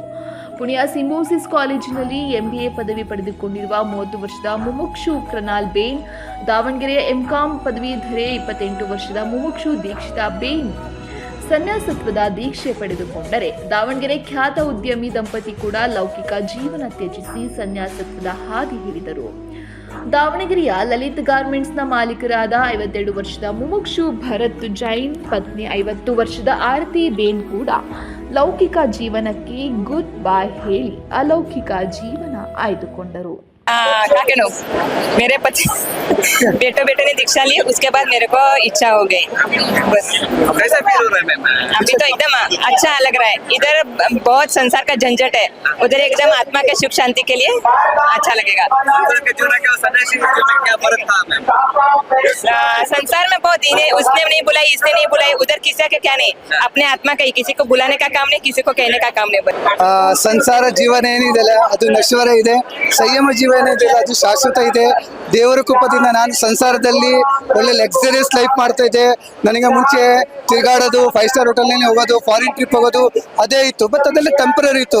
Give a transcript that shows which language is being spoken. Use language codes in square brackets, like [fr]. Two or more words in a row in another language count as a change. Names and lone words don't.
[kn] ಪುಣೆಯ ಸಿಂಬೋಸಿಸ್ ಕಾಲೇಜಿನಲ್ಲಿ ಎಂಬಿಎ ಪದವಿ ಪಡೆದುಕೊಂಡಿರುವ 30 ವರ್ಷದ ಮುಮುಕ್ಷು ಕೃನಾಲ್ ಬೇನ್, ದಾವಣಗೆರೆಯ ಎಂಕಾಂ ಪದವೀಧರೆ 28 ವರ್ಷದ ಮುಮುಕ್ಷು ದೀಕ್ಷಿತಾ ಬೇನ್ ಸನ್ಯಾಸತ್ವದ ದೀಕ್ಷೆ ಪಡೆದುಕೊಂಡರೆ, ದಾವಣಗೆರೆ ಖ್ಯಾತ ಉದ್ಯಮಿ ದಂಪತಿ ಕೂಡ ಲೌಕಿಕ ಜೀವನ ತ್ಯಜಿಸಿ ಸನ್ಯಾಸತ್ವದ ಹಾದಿ ಹಿಡಿದರು. ದಾವಣಗೆರೆಯ ಲಲಿತ್ ಗಾರ್ಮೆಂಟ್ಸ್ನ ಮಾಲೀಕರಾದ 52 ವರ್ಷದ ಮುಮುಕ್ಷು ಭರತ್ ಜೈನ್ ಪತ್ನಿ 50 ವರ್ಷದ ಆರತಿ ಬೇನ್ ಕೂಡ ಲೌಕಿಕ ಜೀವನಕ್ಕೆ [en] good bye [kn] ಹೇಳಿ ಅಲೌಕಿಕ ಜೀವನ ಆಯ್ದುಕೊಂಡರು. [hi] मेरे पति बेटे ने दीक्षा ली, उसके बाद मेरे को इच्छा हो गई बस। कैसा फील हो रहा है मैम? अभी तो एकदम अच्छा लग रहा है। इधर बहुत संसार का झंझट है, उधर एकदम आत्मा के सुख शांति के लिए अच्छा लगेगा। क्या फर्क था मैम? संसार में बहुत उसने नहीं बुलाई, इसने नहीं बुलाई, उधर किसी का क्या नहीं, अपने आत्मा का ही, किसी को बुलाने का काम नहीं, किसी को कहने का काम नहीं। [kn] ಸಂಸಾರ ಜೀವನ ಏನಿದೆ ಅದು ನಶ್ವರ ಇದೆ, ಸಂಯಮ ಜೀವನ ಏನಿದೆ ಅದು ಶಾಶ್ವತ ಇದೆ. ದೇವರ ಕೃಪದಿಂದ ನಾನು ಸಂಸಾರದಲ್ಲಿ ಒಳ್ಳೆ [en] luxurious life [kn] ಮಾಡ್ತಾ ಇದ್ದೆ. ನನಗೆ ಮುಂಚೆ ತಿರುಗಾಡೋದು, 5 [en] star hotelನಲ್ಲಿ [kn] ಹೋಗೋದು, [en] foreign trip [kn] ಹೋಗೋದು ಅದೇ ಇತ್ತು. ಬಟ್ ಅದೆಲ್ಲ ಟೆಂಪರರಿ ಇತ್ತು.